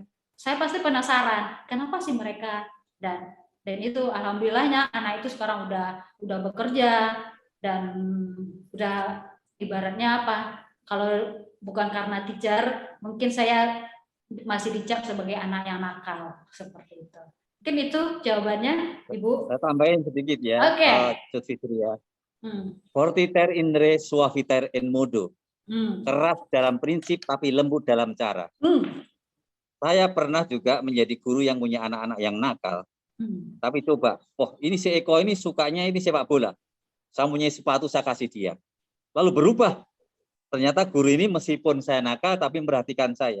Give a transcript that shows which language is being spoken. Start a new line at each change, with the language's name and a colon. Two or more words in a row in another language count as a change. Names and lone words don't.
Indonesian: Saya pasti penasaran, kenapa sih mereka dan itu alhamdulillahnya anak itu sekarang udah bekerja dan udah ibaratnya apa? Kalau bukan karena teacher, mungkin saya masih dicap sebagai anak yang nakal seperti itu. Mungkin itu jawabannya, Ibu. Saya tambahin sedikit ya, Cut Fitri ya.
Latin: Fortiter in re, suaviter in modo.
Indonesian: Keras dalam prinsip tapi lembut dalam cara. Saya pernah juga menjadi guru yang punya anak-anak yang nakal. Tapi coba, ini si Eko ini sukanya ini sepak bola. Saya punya sepatu, saya kasih dia. Lalu berubah. Ternyata guru ini meskipun saya nakal, tapi memperhatikan saya.